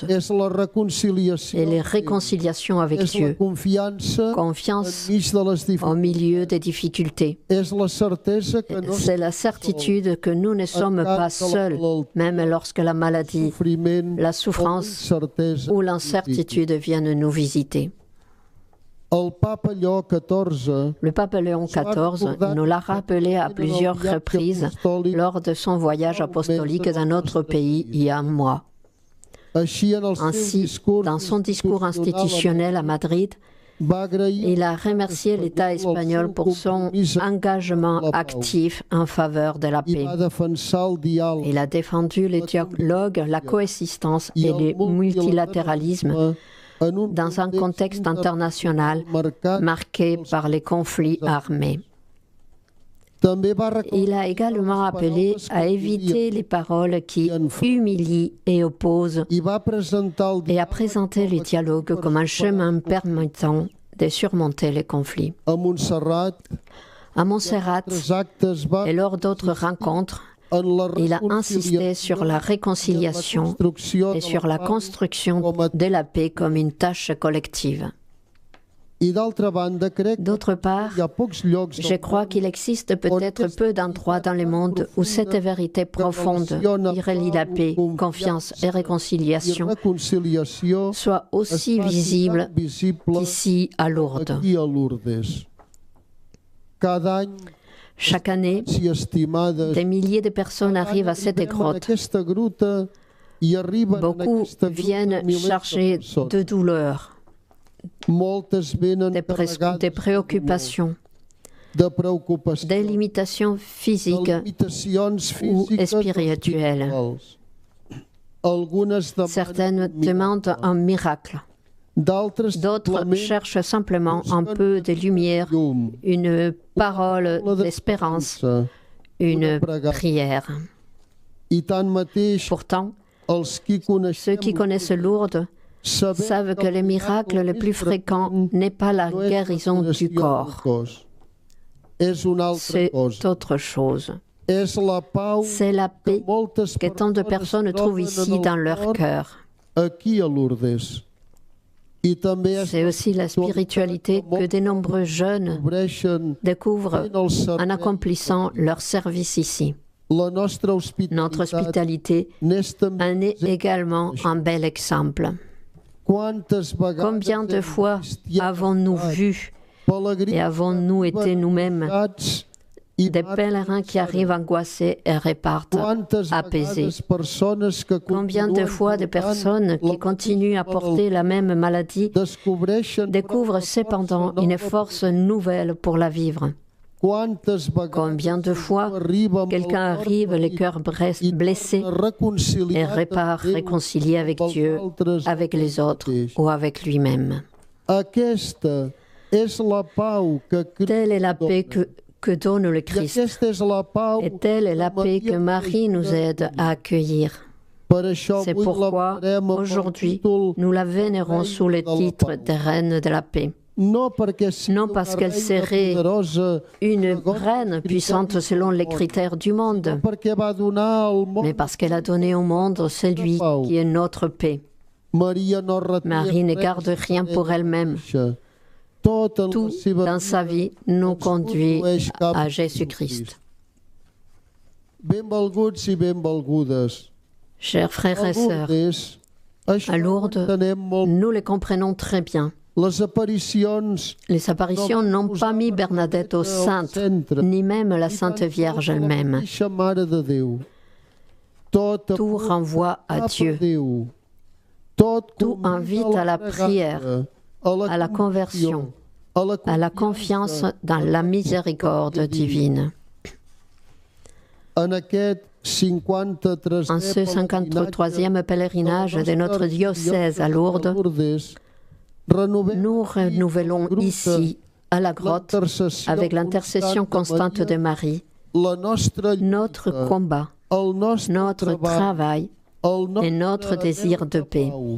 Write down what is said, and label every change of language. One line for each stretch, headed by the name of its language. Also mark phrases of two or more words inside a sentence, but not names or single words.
Catalan: és la reconciliació
French: Et les réconciliations avec
Catalan: és la
French: Dieu,
Catalan: confiança
French: confiance
Catalan: enmig de les
French: au
Catalan: dificultats,
French: milieu des difficultés.
Catalan: és la certesa que no
French: C'est la certitude que nous ne sommes pas seuls, même lorsque la maladie,
Catalan: sofriment la o
French: souffrance
Catalan: incertesa
French: ou l'incertitude viennent nous visiter.
Catalan: El papa Lleó XIV
French: Le pape Léon XIV nous l'a rappelé à plusieurs reprises lors de son voyage apostolique dans notre pays il y a un mois.
Catalan: així en el seu
French: Ainsi,
Catalan: discurs
French: dans son discours institutionnel à Madrid,
Catalan: va agrair
French: il a remercié l'État espagnol pour son engagement actif en faveur de la
Catalan: i
French: paix.
Catalan: va defensar el diàleg
French: Il a défendu le dialogue, la coexistence et le multilatéralisme dans un contexte international marqué par les conflits armés.
Catalan: També va
French: Il a également appelé à éviter les paroles qui humilient et opposent
Catalan: i va presentar el
French: et à présenter le dialogue comme un chemin permettant de surmonter les conflits.
Catalan: a Montserrat.
French: À Montserrat
Catalan: Tres actes va
French: et lors d'autres rencontres,
Catalan: en la
French: il a insisté sur la réconciliation
Catalan: construcció
French: et
Catalan: de
French: sur la construction de la paix comme une tâche collective.
Catalan: I d'altra banda, crec
French: D'autre part,
Catalan: que hi ha pocs llocs
French: je crois qu'il existe peut-être peu d'endroits dans le monde où cette vérité profonde qui relie la paix, confiance et
Catalan: i
French: réconciliation
Catalan: reconciliació
French: soit aussi visible qu'ici à Lourdes.
Catalan: aquí a Lourdes. Cada any,
French: Chaque année,
Catalan: si estimades,
French: des milliers de personnes arrivent à cette
Catalan: arribem en
French: grotte.
Catalan: aquesta gruta i arriben en
French: Beaucoup
Catalan: aquesta gruta
French: viennent
Catalan: milers de
French: chargés
Catalan: persones.
French: de douleurs,
Catalan: Moltes venen carregades
French: de préoccupations,
Catalan: de preocupacions,
French: des limitations
Catalan: de
French: physiques
Catalan: limitacions
French: ou
Catalan: físiques o
French: spirituelles.
Catalan: espirituals. Algunes
French: Certaines
Catalan: demanen
French: demandent un miracle. D'autres D'autres cherchent simplement un peu de lumière,
Catalan: llum,
French: une parole d'espérance, une prière.
Catalan: I tanmateix,
French: Pourtant,
Catalan: els qui
French: ceux qui connaissent Lourdes savent que le miracle le plus fréquent n'est pas la guérison du corps.
Catalan: És una altra
French: C'est
Catalan: cosa.
French: autre chose.
Catalan: És la pau
French: C'est la paix
Catalan: moltes
French: que tant de personnes trouvent ici dans leur cœur.
Catalan: aquí a Lourdes. I també és
French: C'est aussi la spiritualité que de nombreux jeunes
Catalan: cobreixen
French: découvrent en accomplissant leur service ici.
Catalan: la nostra
French: Notre
Catalan: hospitalitat.
French: hospitalité
Catalan: N'és també
French: en est également un bel exemple.
Catalan: quantes vegades
French: Combien de
Catalan: hem
French: fois
Catalan: vist i
French: avons-nous
Catalan: estat
French: vu
Catalan: pelegrins
French: et avons-nous été nous-mêmes
Catalan: angoixats i
French: des pèlerins qui arrivent angoissés et repartent
Catalan: quantes
French: apaisés?
Catalan: vegades persones que
French: Combien de
Catalan: continuen
French: fois de
Catalan: portant
French: personnes
Catalan: la
French: qui continuent à porter la même maladie
Catalan: descobreixen
French: découvrent cependant une force nouvelle pour la vivre?
Catalan: Quantes vegades
French: Combien de fois
Catalan: arriba amb
French: quelqu'un
Catalan: el cor
French: arrive, le
Catalan: ferit
French: cœur
Catalan: i
French: blessé,
Catalan: torna reconciliat
French: et
Catalan: amb
French: repart
Catalan: Déu,
French: réconcilié avec
Catalan: pels
French: Dieu,
Catalan: altres,
French: avec les autres
Catalan: mateix.
French: ou avec lui-même.
Catalan: Aquesta és la pau que Crist
French: Telle est la
Catalan: dona.
French: paix que donne le
Catalan: I
French: Christ.
Catalan: aquesta és la pau
French: Et telle est la paix que Marie nous aide à accueillir.
Catalan: Per això
French: C'est
Catalan: avui
French: pourquoi,
Catalan: la venerem amb el
French: aujourd'hui,
Catalan: títol
French: nous la vénérons sous le titre de Reine de la paix.
Catalan: no perquè sigui
French: Non parce
Catalan: una
French: qu'elle
Catalan: reina
French: serait
Catalan: poderosa,
French: Une
Catalan: segons
French: reine
Catalan: els
French: puissante
Catalan: criteris
French: selon les
Catalan: del món,
French: critères du monde,
Catalan: perquè va donar al món
French: mais parce qu'elle a donné au monde celui qui est notre paix.
Catalan: Maria no reté
French: Marie ne
Catalan: res
French: garde rien
Catalan: per
French: pour elle-même.
Catalan: mateixa. Tot en la
French: Tout
Catalan: seva
French: dans sa vie nous conduit à Jésus-Christ.
Catalan: Benvolguts i benvolgudes.
French: Chers frères et sœurs,
Catalan: Això
French: à Lourdes,
Catalan: ho entenem molt.
French: nous les comprenons très bien.
Catalan: Les aparicions
French: Les apparitions n'ont pas mis Bernadette au centre, ni même la Sainte Vierge elle-même.
Catalan: La mateixa Mare de Déu. Tot
French: Tout
Catalan: apunta
French: renvoie à
Catalan: cap a
French: Dieu.
Catalan: Déu. Tot
French: Tout
Catalan: convida
French: invite à la
Catalan: pregària,
French: prière, à la conversion, à la confiance dans la miséricorde divine.
Catalan: En aquest 53è
French: En ce 53e pèlerinage de notre diocèse à Lourdes, nous renouvelons ici, à la grotte, avec l'intercession constante de Marie, notre combat, notre travail et notre désir de paix.